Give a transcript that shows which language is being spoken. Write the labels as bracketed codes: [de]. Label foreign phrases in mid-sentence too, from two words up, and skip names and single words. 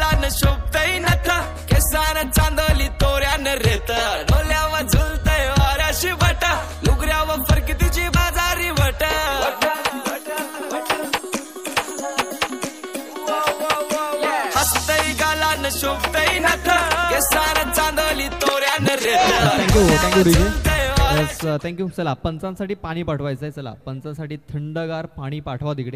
[mr] शोभतय नथ केसान चांदली तोऱ्यानं रेत डोल्यावर झुलतय वाऱ्याशी बट लुगऱ्यावर फरकतीची बाजारी वट हसतय गालान शोभतय नथ केसान चांदली तोऱ्यानं रेत थँक्यू रिजे थँक्यू. चला पंचांसाठी पाणी पाठवायचं आहे. चला पंचांसाठी थंडगार पाणी पाठवा तिकडे.